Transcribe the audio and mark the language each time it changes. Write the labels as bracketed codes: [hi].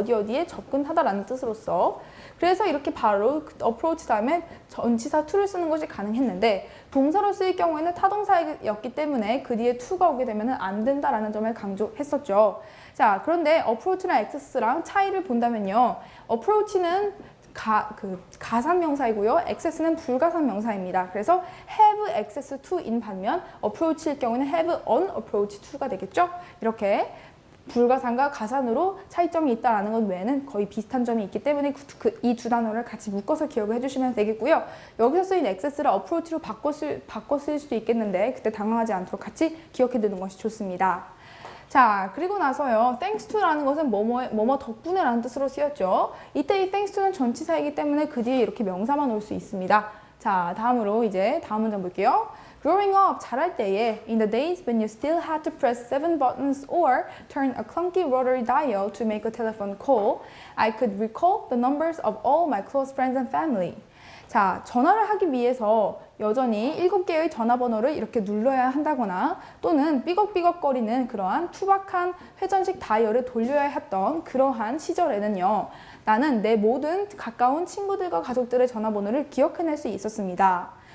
[ko] 어디에 접근하다라는 뜻으로서. 그래서 이렇게 바로 approach 다음에 전치사 to를 쓰는 것이 가능했는데 동사로 쓰일 경우에는 타동사였기 때문에 그 뒤에 to가 오게 되면 안 된다라는 점을 강조했었죠. 자, 그런데 approach랑 access랑 차이를 본다면요. approach는 가산 명사이고요. access는 불가산 명사입니다. 그래서 have access to인 반면 approach일 경우는 have an approach to가 되겠죠. 이렇게 불가산과 가산으로 차이점이 있다는 것 외에는 거의 비슷한 점이 있기 때문에 이 두 단어를 같이 묶어서 기억을 해주시면 되겠고요. 여기서 쓰인 access를 approach로 바꿔 쓸 수도 있겠는데 그때 당황하지 않도록 같이 기억해 두는 것이 좋습니다. 자, 그리고 나서요, thanks to라는 것은 뭐뭐 덕분에 라는 뜻으로 쓰였죠. 이때 이 thanks to는 전치사이기 때문에 그 뒤에 이렇게 명사만 올 수 있습니다. 자, 다음으로 이제 다음 문장 볼게요. [en] Growing up, [ko] 자랄 때에, [en] in the days when you still had to press 7 buttons or turn a clunky rotary dial to make a telephone call, I could recall the numbers of all my close friends and family. [ko] 자, 전화를 하기 위해서 여전히 7개의 전화번호를 이렇게 눌러야 한다거나 또는 삐걱삐걱거리는 그러한 투박한 회전식 다이얼을 돌려야 했던 그러한 시절에는요. 나는 내 모든 가까운 친구들과 가족들의 전화번호를 기억해낼 수 있었습니다.